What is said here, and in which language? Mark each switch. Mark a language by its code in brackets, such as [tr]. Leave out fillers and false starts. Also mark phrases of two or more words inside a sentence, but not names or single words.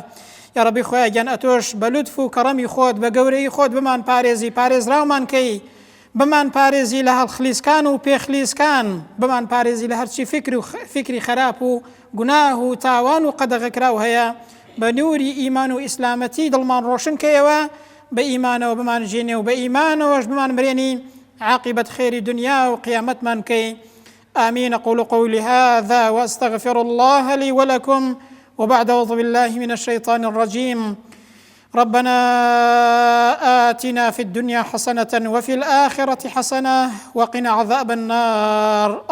[ckb] یا ڕەبی خۆیان گیان ئەتۆش بە لوتف و کەڕەمی خۆت بە گەورەی خۆت بمان پارێزی، پارێزراومان کەی، بمان پارێزی لە هەڵخلیسکان و پێخلیسکان، بمان پارێزی لە هەرچی فکری خراپ و گوناه و تاوان و قەدەغەکراو هەیە، بە نووری ئیمان و ئیسلامەتی دڵمان ڕۆشن کەیەوە، بە ئیمانەوە بمان ژێنێ و بە ئیمانەوەش بمان برێنی عاقبەت خێری دنیا و قیامەتمان کەی. آمين. [ar] أقول قولي هذا وأستغفر الله لي ولكم، وبعد أعوذ بالله من الشيطان الرجيم. ربنا آتنا في الدنيا حسنة وفي الآخرة حسنة وقنا عذاب النار.